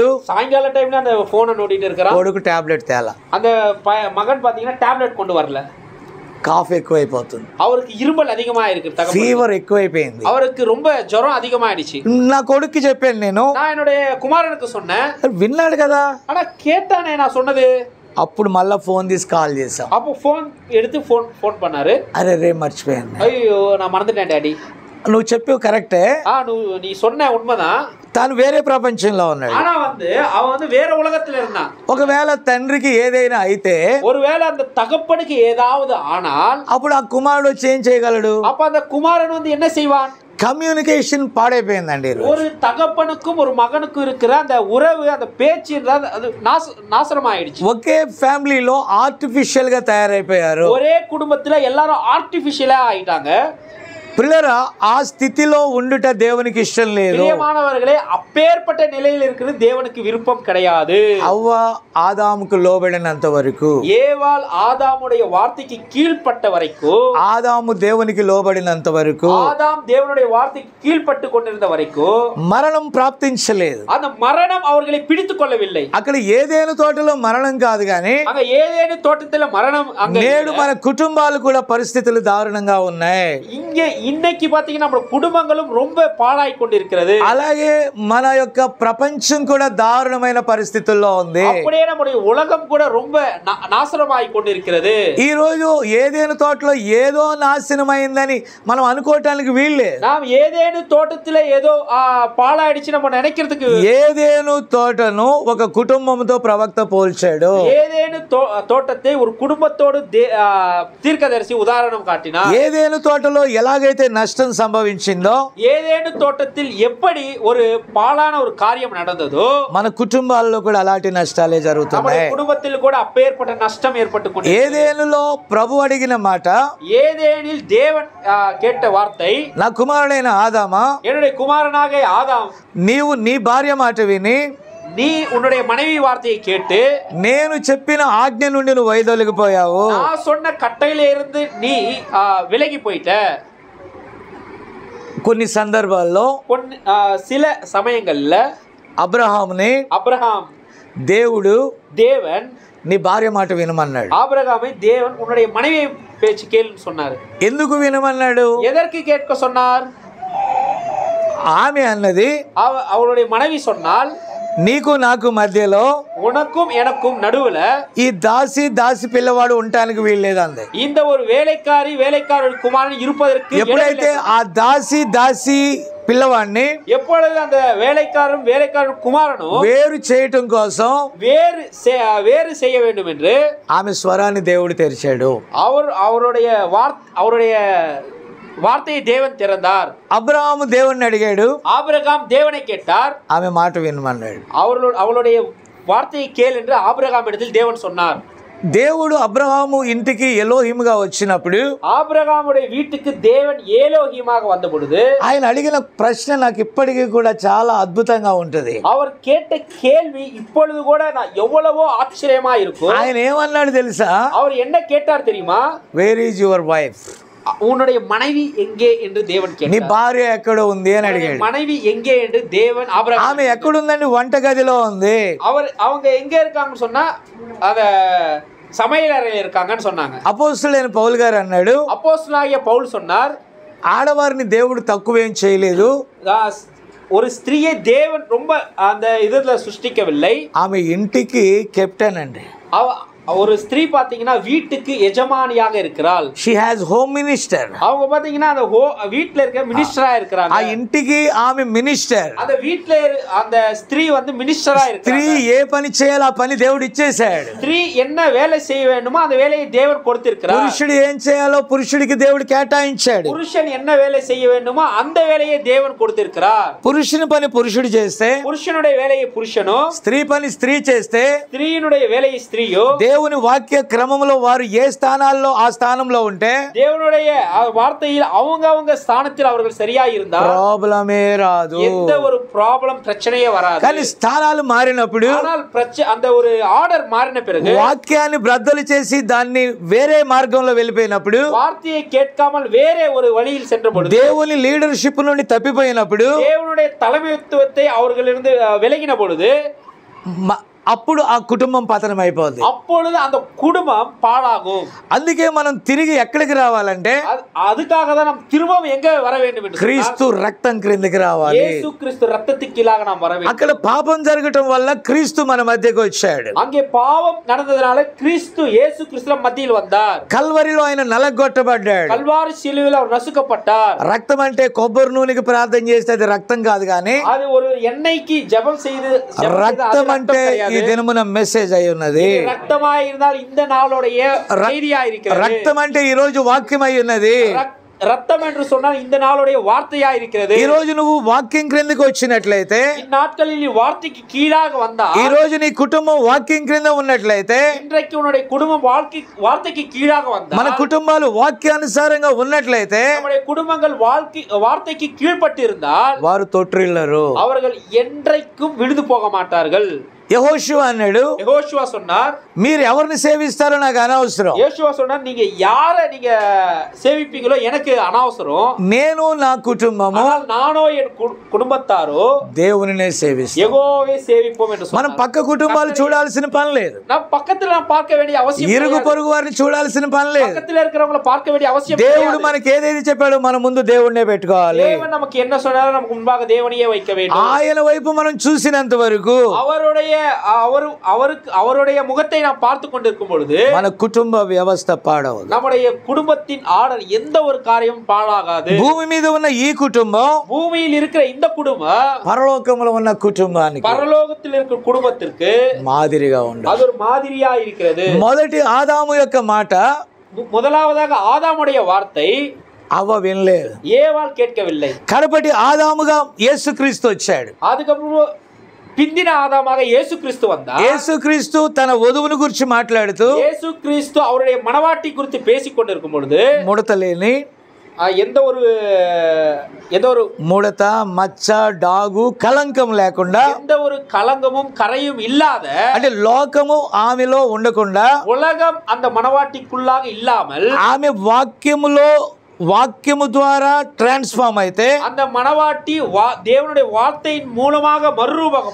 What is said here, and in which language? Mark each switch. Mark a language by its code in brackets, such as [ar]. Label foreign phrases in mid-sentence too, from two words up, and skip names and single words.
[ta] சாயங்கால டைம்ல அந்த போனை நோண்டிட்டு இருக்கிறான். [te] కొడుకు టాబ్లెట్ తేలా. [ta] அந்த மகன் பாத்தீங்கன்னா டாப்லெட் கொண்டு வரல. [te] కాఫ్ ఎక్కువైపోతుంది, [ta] அவருக்கு இருமல் அதிகமா இருக்கு, [te] ఫీవర్ ఎక్కువైపోయింది, [ta] அவருக்கு ரொம்ப ஜுரம் அதிகமாயிடுச்சு. [te] నా కొడుక్కి చెప్పాను నేను. [ta] நான் என்னுடைய குமாரனுக்கு சொன்னேன், [te] విన్నాడు కదా. [ta] ஆனா கேட்டானே நான் சொன்னது. [te] అప్పుడు మళ్ళా ఫోన్ తీసి కాల్ చేసాం. [ta] அப்போ போன் எடுத்து போன் பண்ணாரு. [te] అరే రే మర్చిపోయాను, [ta] ஐயோ நான் மறந்துட்டேன் డాడీ. [te] నువ్వు చెప్పావు కరెక్టే, [ta] நீ சொன்ன உண்மைதான். [te] తాను వేరే ప్రపంచంలో ఉన్నాడు. [ta] ஆனா அவன் வேற உலகத்துல இருந்தான். [te] ఒకవేళ తండ్రికి ఏదైనా అయితే, [ta] ஒருவேளை அந்த தகப்பனுக்கு ஏதாவது ஆனால், [te] అప్పుడు ఆ కుమారుడు వచ్చి ఏం చేయగలడు? [ta] அப்ப அந்த குமாரன் என்ன செய்வான்? [te] కమ్యూనికేషన్ పాడైపోయిందండి. [ta] ஒரு தகப்பனுக்கும் ஒரு மகனுக்கும் இருக்கிற அந்த உறவு, அந்த பேச்சு அது நாசனம் ஆயிடுச்சு. [te] ఒకే ఫ్యామిలీలో ఆర్టిఫిషియల్ గా తయారైపోయారు. [ta] ஒரே குடும்பத்துல எல்லாரும் ஆர்டிபிஷியலா ஆயிட்டாங்க. [te] పిల్లరా ఆ స్థితిలో ఉండుట దేవునికి ఇష్టం లేదు. [ta] ప్రియమానవర్களே, அப்பேற்பட்ட நிலையில் இருக்கிறது தேவனுக்கு விருப்பம் கிடையாது. [te] అవ్వ ఆదాముకు లోబడినంత వరకు, [ta] ஏவாள் ஆதாமுடைய வார்த்தைக்கு கீழ்ப்பட்ட வரைக்கும், [te] ఆదాము దేవునికి లోబడినంత వరకు, [ta] ஆதாம் தேவனுடைய வார்த்தைக்கு கீழ்ப்பட்டு கொண்டிருந்த வரைக்கும் [te] మరణం ప్రాప్తించలేదు. [ta] அந்த மரணம் அவர்களை பிடித்துக் கொள்ளவில்லை. [te] అక్కడ ఏదేను తోటలో మరణం కాదు కానీ [ta] அங்க ஏதேனு தோட்டத்துல மரணம். [te] నేడు మన కుటుంబాలు కూడా పరిస్థితులు దారుణంగా ఉన్నాయి. [ta] இங்க இன்னைக்கு பாத்தீங்கன்னா நம்ம குடும்பங்களும் ரொம்ப பாழாய் கொண்டிருக்கிறது. [te] అలాగే మన యొక్క ప్రపంచం కూడా దారుణమైన పరిస్థితుల్లో ఉంది. [ta] அப்படியே நம்முடைய உலகம் கூட ரொம்ப நாசனமாய் கொண்டிருக்கிறது. [te] ఈ రోజు ఏదేను తోటలో ఏదో నాశనమైందని మనం అనుకోవటానికి వీళ్ళే. [ta] நாம் ஏதேனு தோட்டத்துல ஏதோ பாழாயிடுச்சு நம்ம நினைக்கிறதுக்கு. [te] ఏదేను తోటను ఒక కుటుంబంతో ప్రవక్త పోల్చాడు. [ta] ஏதேனு தோட்டத்தை ஒரு குடும்பத்தோடு தீர்க்கதரிசி உதாரணம் காட்டினார். [te] ఏదేను తోటలో ఎలాగైతే ఎలాగైతే నష్టం సంభవించిందో, [ta] ஏதேனு தோட்டத்தில் எப்படி ஒரு பாழான ஒரு காரியம் நடந்ததோ, [te] మన కుటుంబాల్లో కూడా అలాంటి నష్టాలే [ta] நம்முடைய [te] జరుగుతున్నాయి. [ta] குடும்பத்தில் கூட அப்பேற்பட்ட நஷ்டம் ஏற்பட்டு கொண்டு [te] ఏదేనులో ప్రభు అడిగిన మాట, [ta] ஏதேனில் தேவன் கேட்ட வார்த்தை, [te] నా కుమారుడైన ఆదామా, [ta] என்னுடைய குமாரனாக ஆதாம், [te] నీవు నీ భార్య మాట విని [ta] நீ உன்னுடைய மனைவி வார்த்தையை கேட்டு [te] నేను చెప్పిన ఆజ్ఞ నుండి నువ్వు వైదొలిగిపోయావు. [ta] நான் சொன்ன கட்டையில இருந்து நீ விலகி போயிட்ட. [te] కొన్ని సందర్భాల్లో [ta] சில சமயங்கள்ல [te] అబ్రహాముని [ta] அப்ரஹாம் [te] దేవుడు నీ భార్య మాట వినమన్నాడు. [ta] ஆபிரகாமை தேவன் உன்னுடைய மனைவி பேச்சு கேளுன்னு சொன்னார். [te] ఎందుకు వినమన్నాడు? [ta] எதற்கு கேட்க சொன்னார்? [te] ఆమె అన్నది, [ta] அவருடைய மனைவி சொன்னால், [te] నీకు నాకు మధ్యలో, [ta] உனக்கும் எனக்கும் நடுவுல [te] ఈ దాసి పిల్లవాడు ఉండటానికి వీల్లేదు అంది. [ta] இந்த ஒரு வேலைக்காரி குமாரன் இருப்பதற்கு [te] ఎప్పుడైతే ఆ దాసి పిల్లవాడిని [ta] எப்பொழுது அந்த வேலைக்காரன் குமாரனும் [te] వేరు చేయటం కోసం [ta] வேறு செய்ய வேண்டும் என்று [te] ఆమె స్వరాన్ని దేవుడు తెరిచాడు. [ta] அவருடைய வார்த்தையை தேவன் திறந்தார். [te] అబ్రహాము దేవుణ్ణి అడిగాడు, [ta] ஆபிரகாம் தேவனை கேட்டார், [te] ఆమె మాట వినమన్నాడు. [ta] அவளுடைய వార్తயை కేள் என்று ஆபிரகாம் இடத்தில் தேவன் சொன்னார். [te] దేవుడు అబ్రహాము ఇంటికి ఎలోహిముగా వచ్చినప్పుడు, [ta] ஆபிரகாமுடைய வீட்டுக்கு தேவன் ஏலோஹிமாக வந்த பொழுது, [te] ఆయన అడిగిన ప్రశ్న నాకు ఇప్పటికీ కూడా చాలా అద్భుతంగా ఉంటది. [ta] அவர் கேட்ட கேள்வி இப்பொழுது கூட எவ்வளவோ ஆச்சரியமா இருக்கும். [te] ఆయన ఏమన్నాడు తెలుసా? [ta] அவர் என்ன கேட்டார் தெரியுமா? [en] Where is your wife? [ta] உன்னுடைய மனைவி எங்கே என்று தேவன் கேட்டார். [te] నీ భార్య ఎక్కడ ఉంది అని అడిగాడు. [ta] மனைவி எங்கே என்று தேவன் ஆபிரகாம், [te] ఆమె ఎక్కడుందండి? వంటగదిలో ఉంది. [ta] அவங்க எங்க இருக்காங்கன்னு சொன்னா அத சமையல் அறையில இருக்காங்கன்னு சொன்னாங்க. [te] అపోస్తలుడైన పౌలు గారు అన్నాడు, [ta] அப்போஸ்தலனாகிய பவுல் சொன்னார், [te] ఆడవారిని దేవుడు తక్కువేం చేయలేదు, [ta] ஒரு ஸ்திரீயை தேவன் ரொம்ப அந்த இதுல சிருஷ்டிக்கவில்லை. [te] ఆమె ఇంటికి కెప్టెన్ అండి. [ta] ஒரு ஸ்திரீ பாத்தீங்கன்னா வீட்டுக்கு எஜமானியாக இருக்கிறாள். [en] she has home minister. [ta] அவங்க பாத்தீங்கன்னா அந்த வீட்ல இருக்க மினிஸ்டரா இருக்காங்க. [te] ఆ ఇంటికి ఆమె మినిస్టర్. [ta] அந்த வீட்ல அந்த ஸ்திரீ வந்து மினிஸ்டரா இருக்காங்க. [te] స్త్రీ ఏ పని చేయాలో ఆ పని దేవుడు ఇచ్చేశాడు. [ta] ஸ்திரீ என்ன வேலை செய்ய வேண்டுமோ அந்த வேலையை தேவன் கொடுத்திருக்கிறார். [te] పురుషుడు ఏం చేయాలో పురుషుడికి దేవుడు కేటాయించాడు. [ta] புருஷன் என்ன வேலை செய்ய வேண்டுமோ அந்த வேலையை தேவன் கொடுத்திருக்கிறார். [te] పురుషుని పని పురుషుడు చేస్తే, [ta] புருஷனுடைய வேலையை புருஷனோ, [te] స్త్రీ పని స్త్రీ చేస్తే, [ta] ஸ்திரீனுடைய வேலையை ஸ்திரீயோ, [te] దేవుని వాక్య క్రమంలో వారు ఏ స్థానాల్లో ఆ స్థానంలో ఉంటే, [ta] தேவனுடைய வார்த்தையில் அவங்க ஸ்தானத்தில் அவர்கள் சரியா இருந்தால் [te] ప్రాబ్లమే రాదు. [ta] எந்த ஒரு ப்ராப்ளம் பிரச்சனையே வராது. [te] కానీ స్థానాలు మారినప్పుడు, [ta] ஆனால் அந்த ஒரு ஆர்டர் மாறின பிறகு, [te] వాక్యాన్ని బ్రద్దలు చేసి దాన్ని వేరే మార్గంలో వెళ్ళిపోయినప్పుడు, [ta] வார்த்தையை கேட்காமல் வேற ஒரு வழியில் சென்ற பொழுது, [te] దేవుని లీడర్షిప్ నుండి తప్పిపోయినప్పుడు, [ta] தேவனுடைய தலைமைத்துவத்தை அவர்களிருந்து விலகின பொழுது, [te] అప్పుడు ఆ కుటుంబం పతనం అయిపోద్ది. [ta] அப்பொழுது அந்த குடும்பம் பாழாகும். [te] అందుకే మనం తిరిగి ఎక్కడికి రావాలంటే, [ta] அதுக்காக தான் நாம் திரும்பவும் எங்க வர வேண்டும் என்று [te] క్రీస్తు రక్తం క్రిందికి రావాలి. [ta] இயேசு கிறிஸ்து ரத்தத்துக்கு கீழாக நாம் வர வேண்டும். [te] అక్కడ పాపం జరగటం వల్ల క్రీస్తు మన మధ్యకు వచ్చాడు. [ta] அங்கே பாவம் நடந்ததனால கிறிஸ்து இயேசு கிறிஸ்து மத்தியில் வந்தார். [te] కల్వరిలో ఆయన నలగొట్టబడ్డాడు. [ta] கல்வாரி சிலுவையில் அவர் நசுக்கப்பட்டார். [te] రక్తం అంటే కొబ్బరి నూనెకి ప్రార్థన చేస్తే అది రక్తం కాదు, కానీ [ta] அது ஒரு எண்ணெய்க்கு ஜெபம் செய்து [te] రక్తం అంటే ఈ దినమున మెసేజ్ అయి ఉన్నది. [ta] రక్తమాய் இருந்தால் இந்த நாளுடைய செய்தியா இருக்கிறது. [te] రక్తం అంటే ఈ రోజు వాక్యం అయి ఉన్నది. [ta] ரத்தம் என்று சொன்னால் இந்த நாளுடைய வார்த்தையா இருக்கிறது. [te] ఈ రోజు నువ్వు వాక్యం క్రిందకి వచ్చినట్లయితే, [ta] இந்நாட்களில் நீ வார்த்தைக்கு கீழாக வந்தா, [te] ఈ రోజు నీ కుటుంబం వాక్యం క్రింద ఉన్నట్లయితే, [ta] இன்றைக்கு உன்னுடைய குடும்பம் வார்த்தைக்கு கீழாக வந்தா, [te] మన కుటుంబాలు వాక్యానుసారంగా ఉన్నట్లయితే, [ta] நம்முடைய குடும்பங்கள் வார்த்தைக்கு கீழ்ப்பட்டு இருந்தால் [te] వారు తొట్టిల్లరు, [ta] அவர்கள் என்றைக்கும் விழுந்து போக மாட்டார்கள். [te] యెహోషువ అన్నాడు, [ta] யெகோஷுவா சொன்னார், [te] మీరు ఎవరిని సేవిస్తారో నాకు అనవసరం. [ta] யோசுவா சொன்னார், நீங்க யாரை நீங்க சேவிப்பீங்களோ எனக்கு అనవసరం. [te] నేను నా కుటుంబము, [ta] நானோ என் குடும்பத்தாரோ [te] దేవునినే సేవిస్తాం. [ta] யெகோவாவை சேவிப்போம் என்று [te] మనం [ta] சொன்னார். [te] పక్క కుటుంబాలు చూడాల్సిన పని లేదు. [ta] நாம் பக்கத்துல நாம் பார்க்க வேண்டிய அவசியம் [te] ఇరుగు [ta] கிடையாது. [te] పొరుగు వారిని చూడాల్సిన పని లేదు. [ta] பக்கத்துல இருக்கிறவங்கள பார்க்க வேண்டிய அவசியம் [te] దేవుడు [ta] கிடையாது. [te] మనకి ఏదైతే చెప్పాడో మన ముందు దేవుడినే పెట్టుకోవాలి. [ta] தேவன் நமக்கு என்ன சொன்னாரோ நமக்கு முன்பாக தேவனையே வைக்க வேண்டும். [te] ఆయన వైపు మనం చూసినంత వరకు [ta] அவருடைய முகத்தை நாம் பார்த்து கொண்டிருக்கும் பொழுது [te] మన కుటుంబ వ్యవస్థ పాడవదు. [ta] நம்முடைய குடும்பத்தின் ஆர்டர் எந்த ஒரு காரியமும் பாழாகாது. [te] భూమి మీద ఉన్న ఈ కుటుంబం [ta] பூமியில் இருக்கிற இந்த குடும்பம் [te] పరలోకంలో ఉన్న కుటుంబానికి [ta] பரலோகத்தில் இருக்கிற குடும்பத்திற்கு [te] మాదిరిగా ఉండాలి. [ta] அது ஒரு மாதிரியா இருக்கிறது. [te] మొదటి ఆదాము యొక్క మాట, [ta] முதலாவதாக ஆதாமுடைய வார்த்தை, [te] అవ్వ వినలేదు. [ta] ஏவாள் கேட்கவில்லை. [te] కడపటి ఆదాముగా యేసుక్రీస్తు వచ్చాడు. [ta] அதுக்கப்புறம் பிந்தின ஆதாமாக இயேசு கிறிஸ்து வந்தார். [te] యేసుక్రీస్తు తన వధువుని గురించి మాట్లాడుతూ [ta] இயேசு கிறிஸ்து அவருடைய மணவாட்டி குறித்து பேசிக் கொண்டிருக்கும் பொழுது [te] ముడతలేని, [ta] எந்த ஒரு [te] ముడత, మచ్చ, డాగు, కలంకం లేకుండా, [ta] எந்த ஒரு கலங்கமும் கரையும் இல்லாத, [te] అంటే లోకము ఆమెలో ఉండకుండా, [ta] உலகம் அந்த மணவாட்டிக்குள்ளாக இல்லாமல், [te] ఆమె వాక్యము ద్వారా ట్రాన్స్ఫార్మ్ అయితే [ta] அந்த மணவாட்டி தேவனுடைய வார்த்தையின் மூலமாக மறுரூபம்,